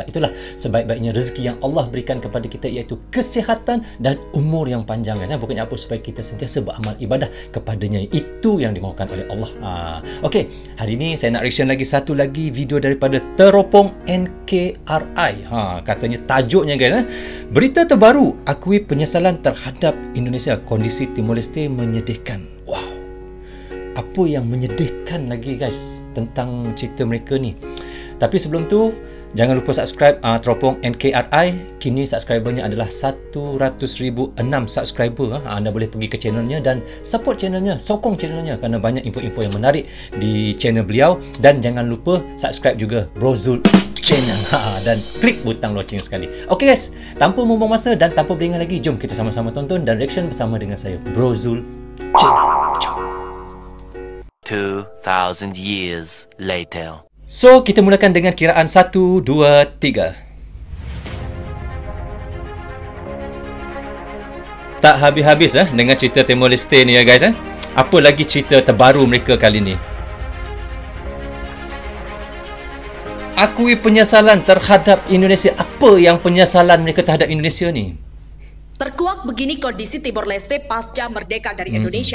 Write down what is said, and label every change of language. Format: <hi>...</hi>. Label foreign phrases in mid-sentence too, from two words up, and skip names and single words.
<ms>Itulah sebaik-baiknya rezeki yang Allah berikan kepada kita, iaitu kesihatan dan umur yang panjang guys. Bukannya apa, supaya kita sentiasa beramal ibadah kepadanya. Itu yang dimaukan oleh Allah. Okey, hari ini saya nak reaction lagi satu lagi video daripada Teropong NKRI. Katanya tajuknya guys, berita terbaru, akui penyesalan terhadap Indonesia. Kondisi Timor Leste menyedihkan. Wow. Apa yang menyedihkan lagi guys tentang cerita mereka ni? Tapi sebelum tu, jangan lupa subscribe Teropong NKRI. Kini subscribernya adalah 100,006 subscriber. Anda boleh pergi ke channelnya dan support channelnya, sokong channelnya kerana banyak info-info yang menarik di channel beliau. Dan jangan lupa subscribe juga Brozul Channel dan klik butang loceng sekali.</ms> <en>Okey guys,</en> <ms>tanpa membuang masa dan tanpa berlengah lagi, jom kita sama-sama tonton dan reaction bersama dengan saya, Brozul Channel.</ms> <en>2000 years later.</en> <ms>So, kita mulakan dengan kiraan 1, 2, 3. Tak habis-habis dengan cerita Timor Leste ni ya guys. Apa lagi cerita terbaru mereka kali ni? Akui penyesalan terhadap Indonesia. Apa yang penyesalan mereka terhadap Indonesia ni? Terkuak begini kondisi Timor Leste pasca merdeka dari Indonesia.</ms>